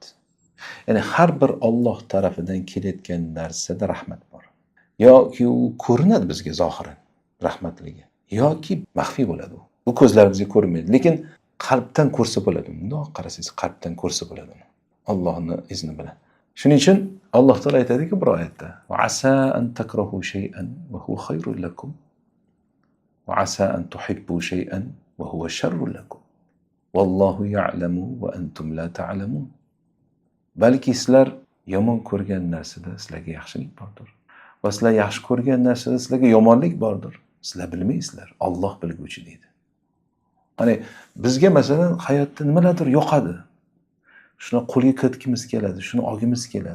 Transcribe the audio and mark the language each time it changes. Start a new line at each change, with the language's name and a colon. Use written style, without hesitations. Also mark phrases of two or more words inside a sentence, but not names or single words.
Uzbek: Ya'ni har bir Alloh tarafidan kelayotgan narsada rahmat bor. Yoki u ko'rinadi bizga zohiran rahmatligi, yoki maxfiy bo'ladi u. Bu ko'zlarimizga ko'rinmaydi, lekin qalbdan ko'rsa bo'ladi. Bundoq qarasangiz qalbdan ko'rsa bo'ladi. Allohning izni bilan. Shuning uchun Alloh taolo aytadiki bir oyatda:
Arabic: "وعسى أن تكرهوا شيئا وهو خير لكم وعسى أن تحبوا شيئا وهو شر لكم. والله يعلم وأنتم لا تعلمون."
Uzbek: Balki sizlar yomon ko'rgan narsada sizlarga yaxshilik bordir. Va sizlar yaxshi ko'rgan narsada sizlarga yomonlik bordir. Sizlar bilmaysizlar, Alloh bilguvchi deydi. Hani bizga masalan hayotda nimalardir yoqadi. Shuni qo'lga kiritgimiz keladi, shuni olgimiz keladi.